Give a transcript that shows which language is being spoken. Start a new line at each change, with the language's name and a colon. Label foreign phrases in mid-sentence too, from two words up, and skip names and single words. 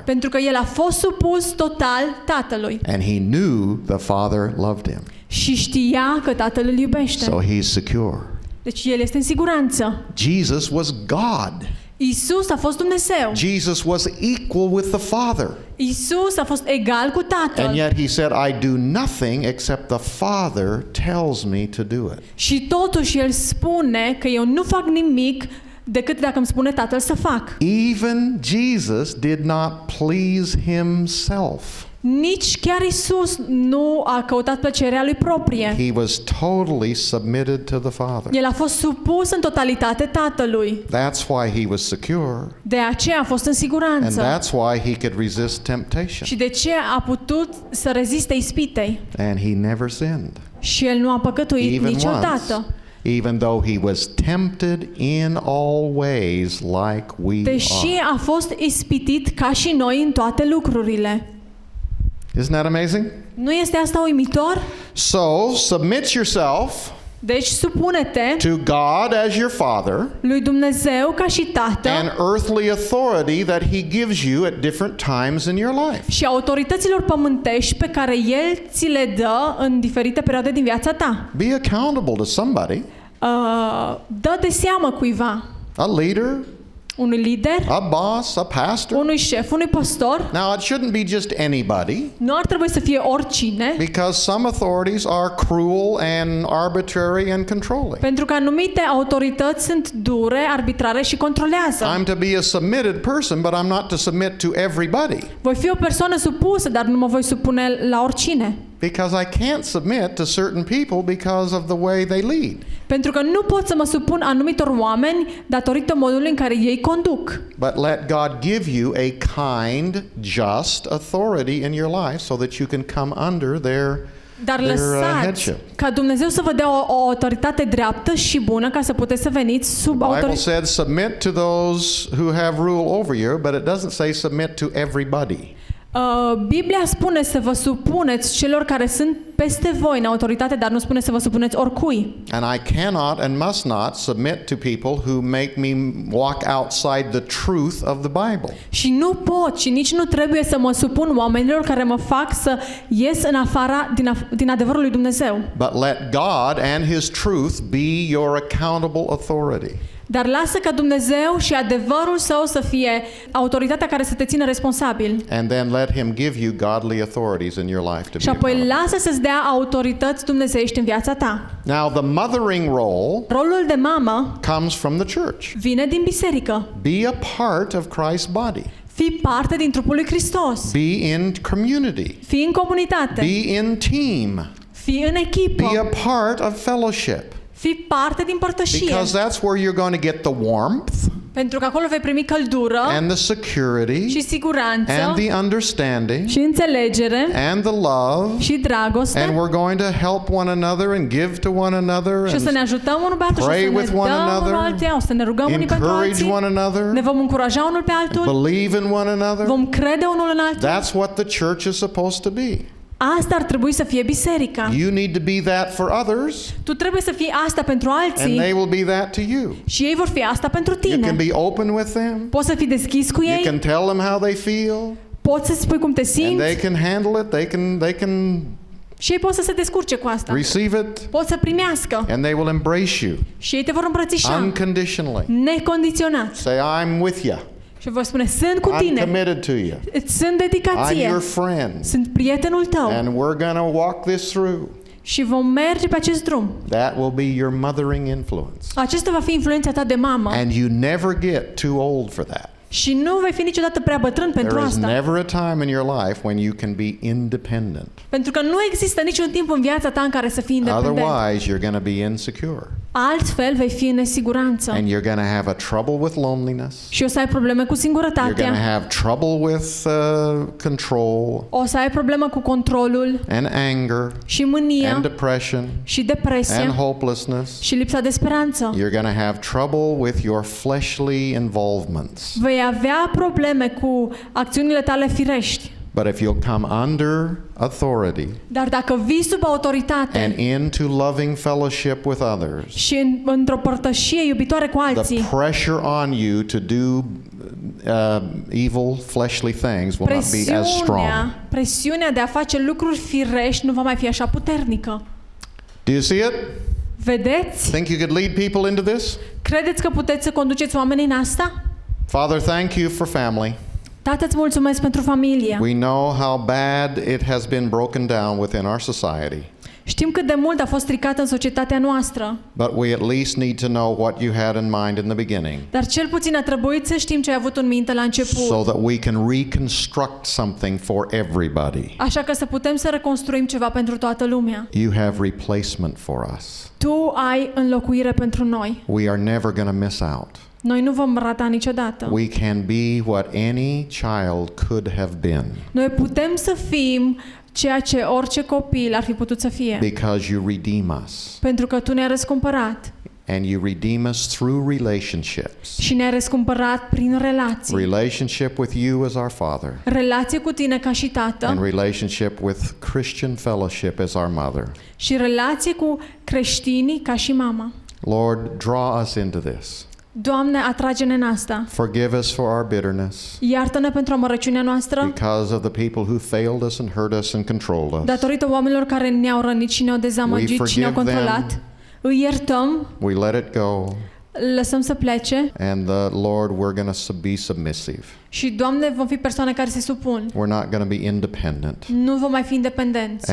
Romanian: Pentru că el a fost supus total Tatălui.
English: And he knew the Father loved him.
Romanian: Și știa că Tatăl îl iubește.
English: So he's secure.
Romanian: Deci el este în siguranță.
English: Jesus was God.
Romanian: Iisus a fost Dumnezeu.
English: Jesus was equal with the Father.
Romanian: Iisus a fost egal cu Tatăl.
English: And yet he said, I do nothing except the Father tells me to do it.
Romanian: Și totuși el spune că eu nu fac nimic decât dacă îmi spune Tatăl să fac.
English: Even Jesus did not please himself.
Romanian: Nici chiar Iisus nu a căutat plăcerea lui proprie.
English: He was totally submitted to the Father.
Romanian: El a fost supus în totalitate Tatălui.
English: That's why he was secure.
Romanian: De aceea a fost în
English: And
Romanian: siguranță.
English: that's why he could resist temptation.
Romanian: Și de ce a putut să reziste ispitei.
English: And he never sinned.
Romanian: Și el nu a păcătuit
English: Even
Romanian: niciodată.
English: once. Even though he was tempted in all ways like we
Romanian: Deși
English: are.
Romanian: a fost ispitit ca și noi în toate lucrurile.
English: Isn't that amazing?
Romanian: Nu este asta uimitor?
English: So, submit yourself
Romanian: Deci supune-te
English: to God as your Father
Romanian: lui Dumnezeu ca și Tată
English: and earthly authority that he gives you at different times in your life.
Romanian: și autorităților pământești pe care El ți le dă în diferite perioade din viața ta.
English: Be accountable to somebody,
Romanian: Dă de seamă cuiva,
English: a leader,
Romanian: unui lider,
English: a boss, a pastor.
Romanian: unui șef, unui pastor.
English: Now, it shouldn't be just anybody,
Romanian: Nu ar trebui să fie oricine,
English: because some authorities are cruel and arbitrary and controlling.
Romanian: pentru că anumite autorități sunt dure, arbitrare și controlează.
English: I'm to be a submitted person, but I'm not to submit to everybody.
Romanian: Voi fi o persoană supusă, dar nu mă voi supune la oricine.
English: because I can't submit to certain people because of the way they lead.
Romanian: Pentru că nu pot să mă supun anumitor oameni datorită modului în care ei conduc.
English: But let God give you a kind, just authority in your life so that you can come under their
Romanian: Dar lăsați
English: headship.
Romanian: ca Dumnezeu să vă dea o autoritate dreaptă și bună ca să puteți să veniți sub
English: The Bible
Romanian: autoritate.
English: said submit to those who have rule over you, but it doesn't say submit to everybody.
Romanian: Biblia spune să vă supuneți celor care sunt peste voi în autoritate, dar nu spune să vă supuneți oricui.
English: And I cannot and must not submit to people who make me walk outside the truth of the Bible.
Romanian: Și nu pot și nici nu trebuie să mă supun oamenilor care mă fac să ies în afara din adevărul lui Dumnezeu.
English: But let God and His truth be your accountable authority.
Romanian: Dar lasă ca Dumnezeu și adevărul său să fie autoritatea care să te țină responsabil.
English: And then let Him give you godly authorities in your life to
Romanian: Și
English: be
Romanian: apoi
English: accountable.
Romanian: lasă să-ți dea autorități dumnezeiești în viața ta.
English: Now, the mothering role
Romanian: Rolul de mamă
English: comes from the church.
Romanian: vine din biserică.
English: Be a part of Christ's body.
Romanian: Fii parte din trupul lui Hristos.
English: Be in community.
Romanian: Fii în comunitate.
English: Be in team.
Romanian: Fii în echipă.
English: Be a part of fellowship.
Romanian: Fii parte din părtășie.
English: Because that's where you're going to get the warmth
Romanian: Pentru că acolo vei primi căldură
English: and the security
Romanian: și siguranță
English: and the understanding
Romanian: și înțelegere
English: and the love.
Romanian: și dragoste.
English: And we're going to help one another and give to one another
Romanian: Și o să ne
English: and
Romanian: ajutăm unul pe altul și o
English: pray
Romanian: să ne
English: with one
Romanian: dăm
English: another,
Romanian: unul altuia, o să ne rugăm unii pentru
English: encourage
Romanian: alții.
English: one
Romanian: Ne
English: another,
Romanian: vom încuraja unul pe altul.
English: believe in one another.
Romanian: Vom crede unul în altul.
English: That's what the church is supposed to be.
Romanian: Asta ar trebui să fie biserica.
English: You need to be that for others,
Romanian: Tu trebuie să fii asta pentru
English: and
Romanian: alții
English: they will be that to you.
Romanian: și ei vor fi asta pentru
English: You can
Romanian: tine.
English: be open with them.
Romanian: Poți să fii deschis cu
English: You
Romanian: ei,
English: can tell them how they feel,
Romanian: poți să spui cum te
English: and
Romanian: simți
English: they can handle it. They can
Romanian: și ei pot să se descurce cu asta.
English: receive it,
Romanian: Pot să primească
English: and they will embrace you
Romanian: și ei te vor îmbrățișa
English: unconditionally.
Romanian: necondiționat.
English: Say, I'm with you.
Romanian: Și vor spune, sunt cu
English: I'm
Romanian: tine,
English: committed to you.
Romanian: îți sunt
English: I'm
Romanian: dedicație,
English: your friend.
Romanian: sunt prietenul tău
English: And we're going to walk this through.
Romanian: și vom merge pe acest drum.
English: That will be your mothering influence.
Romanian: Acesta va fi influența ta de mamă
English: And you never get too old for that.
Romanian: și nu vei fi niciodată prea bătrân pentru
English: There is
Romanian: asta.
English: never a time in your life when you can be independent.
Romanian: Pentru că nu există niciun timp în viața ta în care să fii independent.
English: Otherwise, you're going to be insecure.
Romanian: Altfel vei fi în nesiguranță
English: And you're going to have a trouble with loneliness.
Romanian: și o să ai probleme cu
English: You're going to
Romanian: singurătatea.
English: have trouble with control
Romanian: O să ai problemă cu controlul
English: and anger
Romanian: și mânia
English: and depression
Romanian: și
English: and
Romanian: depresia
English: hopelessness.
Romanian: și lipsa de speranță.
English: You're going to have trouble with your fleshly involvements.
Romanian: Vei avea probleme cu acțiunile tale firești.
English: But if you'll come under authority
Romanian: Dar dacă vii sub autoritate
English: and into loving fellowship with others,
Romanian: și într-o părtășie iubitoare cu alții,
English: the pressure on you to do evil fleshly things will not be as strong.
Romanian: presiunea de a face lucruri firești nu va mai fi așa puternică.
English: Do you see it?
Romanian: Vedeți?
English: Think you could lead people into this?
Romanian: Credeți că puteți să conduceți oamenii în asta?
English: Father, thank you for family.
Romanian: Tată, îți mulțumesc pentru familie.
English: We know how bad it has been broken down within our society.
Romanian: Știm cât de mult a fost stricat în societatea noastră,
English: But we at least need to know what you had in mind in the beginning,
Romanian: dar cel puțin a trebuit să știm ce ai avut în minte la început.
English: so that we can reconstruct something for everybody.
Romanian: Așa că să putem să reconstruim ceva pentru toată lumea.
English: You have replacement for us.
Romanian: Tu ai înlocuire pentru noi.
English: We are never going to miss out.
Romanian: Noi nu vom rata niciodată.
English: We can be what any child could have been
Romanian: Noi putem să fim ceea ce orice copil ar fi putut să fie.
English: because you redeem us.
Romanian: Pentru că Tu ne-ai răscumpărat
English: And you redeem us through relationships.
Romanian: și ne-ai răscumpărat prin relații.
English: Relationship with you as our Father,
Romanian: Relație cu Tine ca și
English: and
Romanian: Tată
English: relationship with Christian fellowship as our Mother.
Romanian: și relație cu creștinii ca și mama.
English: Lord, draw us into this.
Romanian: Doamne, atrage-ne în asta.
English: Forgive us for our bitterness
Romanian: Iartă-ne pentru amărăciunea noastră
English: because of the people who failed us and hurt us and controlled us.
Romanian: datorită oamenilor care ne-au rănit și ne-au dezamăgit și ne-au
English: forgive
Romanian: controlat. Îi iertăm,
English: We let it go,
Romanian: lăsăm să plece
English: and Lord, we're going to be submissive.
Romanian: și, Doamne, vom fi persoane care se supun.
English: We're not going to be independent
Romanian: Nu vom mai fi independenți